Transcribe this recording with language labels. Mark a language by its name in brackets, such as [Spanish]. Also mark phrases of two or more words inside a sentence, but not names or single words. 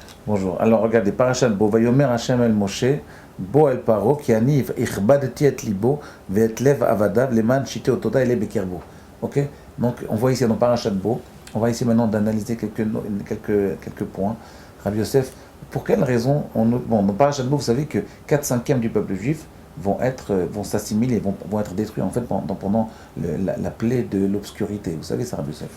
[French] Bonjour. Alors regardez, [Hebrew] פרשת בא ויאמר השם אל משה בא אל פרעה כי אני הכבדתי את לבו ואת לב עבדיו למען שתי אתתי אלה בקרבו. [French] Ok. Donc on voit ici dans [Hebrew] פרשת בא, [French] on va essayer maintenant d'analyser quelques points. Rabbi Yosef, pour quelle raison bon, dans [Hebrew] פרשת בא, [French] vous savez que 4/5 du peuple juif vont s'assimiler, vont être détruits en fait pendant la plaie de l'obscurité. Vous savez ça, Rabbi Yosef?